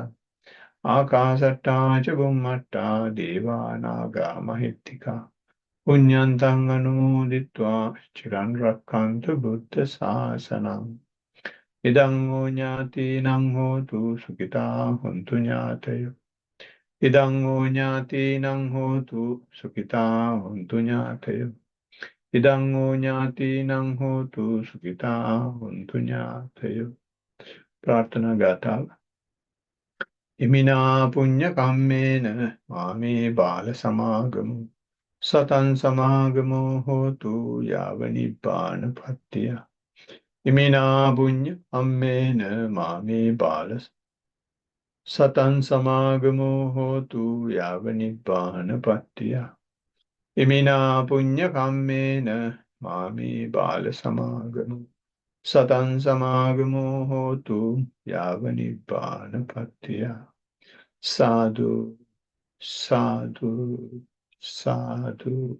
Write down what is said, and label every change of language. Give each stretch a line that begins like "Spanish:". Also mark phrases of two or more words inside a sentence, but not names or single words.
Pali: ආකාශට්ටා ච බුම්මට්ටා දේවානාගා මහිද්దికා පුඤ්ඤන්තං අනුමෝදිත්වා චිරන් රක්ඛන්තු බුද්ධ ශාසනං ඉදං හෝ ඥාතිනං හෝතු සුඛිතා හොන්තු ඥාතයෝ ඉදං හෝ ඥාතිනං හෝතු සුඛිතා හොන්තු ඥාතයෝ ඉදං හෝ ඥාතිනං හෝතු සුඛිතා හොන්තු ඥාතයෝ
Sinhala: ප්‍රාර්ථනා ගාථාව
Pali: ඉමිනා පුඤ්ඤ කම්මේන මාමේ බාල සමාගමු සතං සමාගමෝ හෝතු යාව නිබ්බානපත්තිය ඉමිනා පුඤ්ඤ කම්මේන මාමේ බාල සතං සමාගමෝ හෝතු යාව නිබ්බානපත්තිය ඉමිනා පුඤ්ඤ කම්මේන මාමේ බාල සමාගමෝ සතං සමාගමෝ හෝතු යාව නිබ්බානපත්තිය සාදු සාදු සාදු